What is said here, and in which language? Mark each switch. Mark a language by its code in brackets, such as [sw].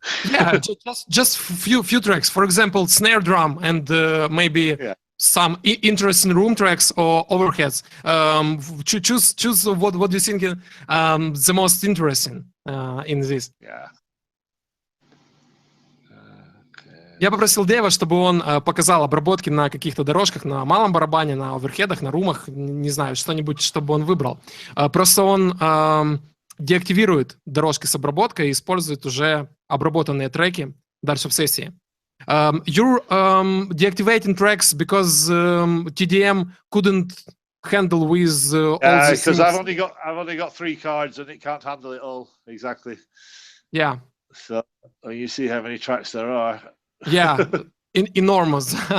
[en] Yeah, just few tracks. For example, snare drum and maybe some interesting room tracks or overheads. Choose what you think the most interesting in this. Yeah. [ru] Я попросил Дэйва, чтобы он показал обработки на каких-то дорожках, на малом барабане, на оверхедах, на румах, не знаю, что-нибудь, чтобы он выбрал. Просто он деактивирует дорожки с обработкой и использует уже обработанные треки дальше в сессии. [en] You're deactivating tracks because TDM couldn't handle with all the because I've only got 3 cards and it can't handle it all exactly. Yeah. So you see how many tracks there are. Yeah, enormous.